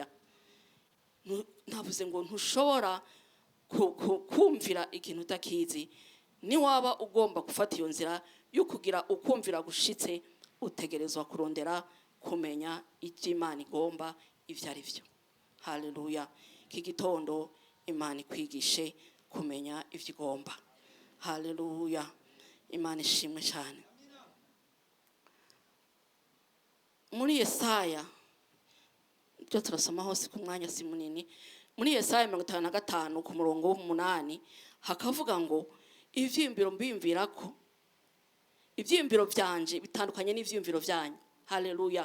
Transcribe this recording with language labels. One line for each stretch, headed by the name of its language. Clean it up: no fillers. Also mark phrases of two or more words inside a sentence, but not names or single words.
Rundi: Navuze ngo ntushobora kumvira ikintu utakizi. Ni waba ugomba gufata iyo nzira yo kugira ukumvira gushitse, utegerezwa kurondera kumenya icyo Imana igomba ivyo ari vyo, haleluya. Iki gitondo Imana ikwigishe kumenya ivyo igomba, haleluya. Imana ishimwe cyane. Muri Yesaya, byo turasoma hose ku mwanya si munini, muri Yesaya 55 ku murongo w'8 hakavuga ngo ivy'imbiro mbimvirako, ivy'imbiro byanje bitandukanye n'ivy'imbiro byanyu, haleluya.